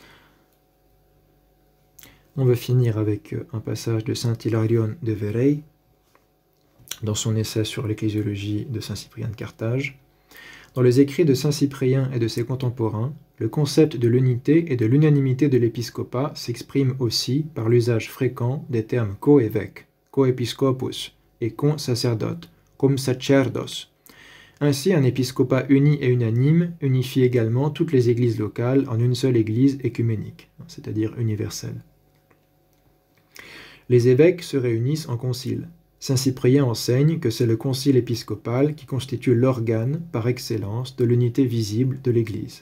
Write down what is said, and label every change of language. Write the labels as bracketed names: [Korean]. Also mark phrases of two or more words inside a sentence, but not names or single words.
[French] On va finir avec un passage de saint Hilarion de Verrey, dans son essai sur l'ecclésiologie de saint Cyprien de Carthage. Dans les écrits de saint Cyprien et de ses contemporains, le concept de l'unité et de l'unanimité de l'épiscopat s'exprime aussi par l'usage fréquent des termes co-évêque, [Latin] co-episcopus, et con-sacerdote, cum sacerdos. [French] Ainsi, un épiscopat uni et unanime unifie également toutes les églises locales en une seule église écuménique, c'est-à-dire universelle. Les évêques se réunissent en concile. Saint Cyprien enseigne que c'est le concile épiscopal qui constitue l'organe, par excellence, de l'unité visible de l'Église.